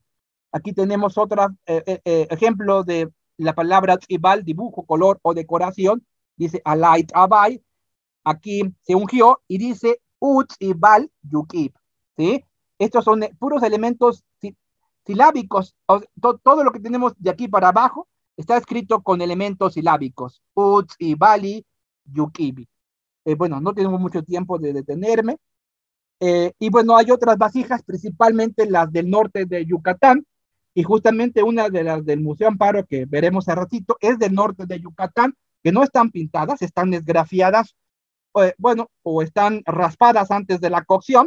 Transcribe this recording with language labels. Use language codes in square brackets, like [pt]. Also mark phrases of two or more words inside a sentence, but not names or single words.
[es] Aquí tenemos otro ejemplo de la palabra tzibal, dibujo, color o decoración. Dice [emy] alait abai, [es] aquí se ungió y dice [emy] tzibal yukib, [es] ¿sí? Estos son puros elementos silábicos. Todo lo que tenemos de aquí para abajo está escrito con elementos silábicos. [emy] Tzibali yukibi. [es] Bueno, no tenemos mucho tiempo de detenerme. Y bueno, hay otras vasijas, principalmente las del norte de Yucatán, y justamente una de las del Museo Amparo que veremos a ratito es del norte de Yucatán, que no están pintadas, están esgrafiadas, bueno, o están raspadas antes de la cocción.